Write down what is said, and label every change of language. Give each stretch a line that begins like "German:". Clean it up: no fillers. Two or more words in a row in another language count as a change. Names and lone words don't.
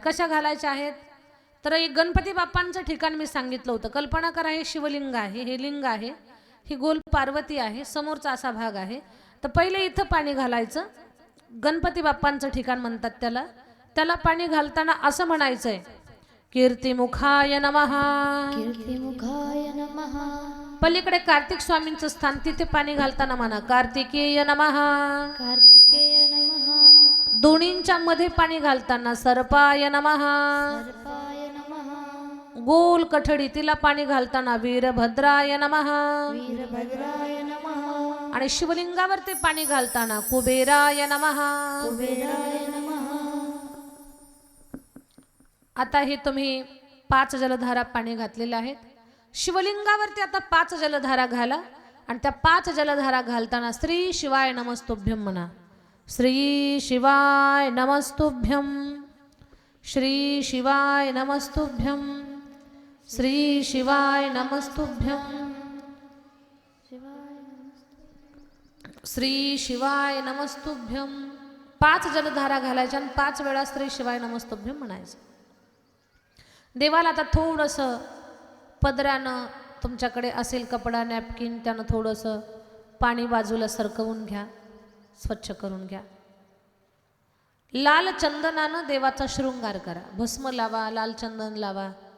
Marathi: कशा घालायच्या आहेत तर एक गणपती बाप्पांचं ठिकाण मी सांगितलं होतं। कल्पना करा, हे शिवलिंग आहे, हे लिंग आहे, ही गोल पार्वती आहे, समोरचा असा भाग आहे। तर पहिले इथं पाणी घालायचं, गणपती बाप्पांचं ठिकाण म्हणतात त्याला। त्याला पाणी घालताना असं म्हणायचंय,
Sanskrit: कीर्तिमुखाय नमः, कीर्तिमुखाय नमः।
Marathi: पलीकडे कार्तिक स्वामींचं स्थान, तिथे पाणी घालताना म्हणा
Sanskrit: कार्तिकेय नमः, कार्तिकेय नमः।
Marathi: दोन्हींच्या मध्ये पाणी घालताना
Sanskrit: सर्पाय नमः, सर्पाय नमः।
Marathi: गोल कठडी तिला पाणी घालताना
Sanskrit: वीरभद्राय नमः, वीरभद्राय नमः।
Marathi: आणि शिवलिंगावरती पाणी घालताना
Sanskrit: कुबेराय नमः, कुबेराय नमः।
Marathi: आता हे तुम्ही 5 जलधारा पाणी घातलेले आहेत। शिवलिंगावरती आता 5 जलधारा घाला, आणि त्या 5 जलधारा घालताना
Sanskrit: श्री शिवाय नमस्तुभ्यम
Marathi: म्हणा।
Sanskrit: श्री शिवाय नमस्तुभ्यम, श्री शिवाय नमस्तुभ्यम, श्री शिवाय नमस्तुभ्यम, श्री शिवाय नमस्तुभ्यम।
Marathi: 5 जलधारा घालायच्या आणि 5 वेळा
Sanskrit: श्री शिवाय नमस्तुभ्यम
Marathi: म्हणायचं। देवाला आता थोडंसं पदरानं, तुमच्याकडे असेल कपडा, नॅपकिन, त्यानं थोडंसं पाणी बाजूला सरकवून घ्या, स्वच्छ करून घ्या। लाल चंदनानं देवाचा शृंगार करा, भस्म लावा, लाल चंदन लावा।